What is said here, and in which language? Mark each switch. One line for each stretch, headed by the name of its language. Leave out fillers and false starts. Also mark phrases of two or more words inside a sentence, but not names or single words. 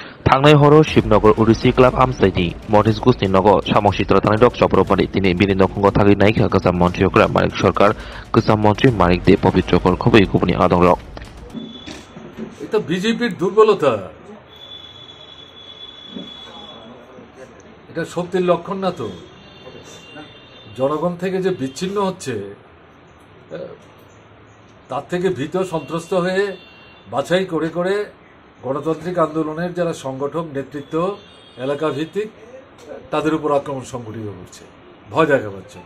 Kok Borok: थांनाय हराव शिबनगर उरुसी क्लाब आमसाइनि मधेश गुस्नि नगर सामसित्रा थानाय डक चप्रपानि दिनै बिनि नखंग थागै नायखा गोजाम मन्त्रिफोरा मानिक सरकार गोजाम मन्त्री मानिक दे पवित्रकर खुबই गुबुननि आदं रक
Bangla: এটা বিজেপির দুর্বলতা, এটা শক্তির লক্ষণ না তো। জনগণ থেকে যে বিচ্ছিন্ন হচ্ছে তার থেকে ভীত সন্ত্রস্ত হয়ে বাছাই করে করে গণতান্ত্রিক আন্দোলনের যারা সংগঠক নেতৃত্ব এলাকা ভিত্তিক তাদের উপর আক্রমণ সংঘটিত করছে ভয় দেখাবার জন্য।